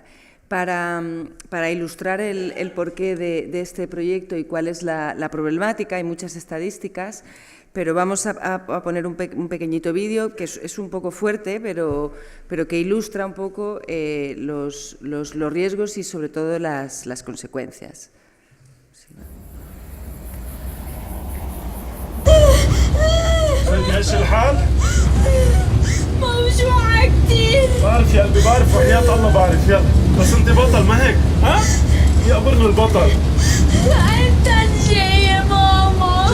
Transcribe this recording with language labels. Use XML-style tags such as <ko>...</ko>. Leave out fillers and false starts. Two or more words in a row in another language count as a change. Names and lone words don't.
<es>Para ilustrar el porqué de este proyecto y cuál es la problemática, hay muchas estadísticas, pero vamos a poner un pequeñito vídeo que es un poco fuerte, pero que ilustra un poco los riesgos y sobre todo las consecuencias.</es> <ar>ايش الحال؟ موجوعة كتير. بعرف يا قلبي، بعرف وحياة الله بعرف، يلا بس انت بطل ما هيك، ها؟ يا برن البطل. امتى جاية ماما؟</ar>